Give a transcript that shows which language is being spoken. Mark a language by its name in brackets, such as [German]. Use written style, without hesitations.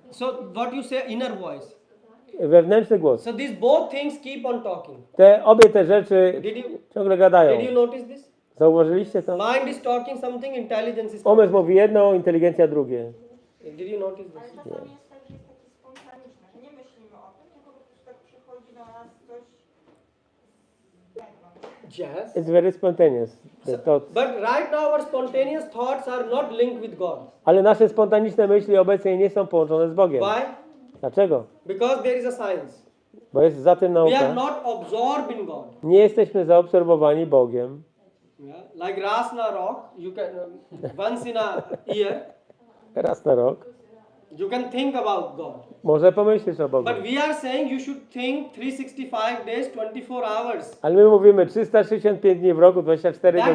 [English] So what you say, inner voice. [Polish] wewnętrzny głos, [English] So these both things keep on talking. [Polish] obie te rzeczy ciągle gadają. [English] Did you notice this? [Polish] Zauważyliście to? [English] Mind is talking something, intelligence is. [Polish] Umysł mówi jedno, inteligencja drugie. [English] Did you notice this? [Polish] Ale czasami jest tak, że jest takie spontaniczne, że nie myślimy o tym, tylko po prostu tak przychodzi do nas coś [English] Yes. It's very spontaneous. The thoughts. But right now our spontaneous thoughts are not linked with God. [Polish] Ale nasze spontaniczne myśli obecnie nie są połączone z Bogiem. [English] Why? [Polish] Dlaczego? [English] Because there is a science. [Polish] Bo jest za tym [English] We are [Polish] nauka. [English] not absorbed in God. [Polish] Nie jesteśmy zaobserwowani Bogiem. [English] Yeah? Like Rasna rock, you can once in a year [Polish] Raz na rok. [English] you can think about God. [Polish] Może pomyślisz o Bogu. [English] But we are saying you should think 365 days, 24 hours. [Polish] Ale my mówimy 365 dni w roku, 24 [English] That is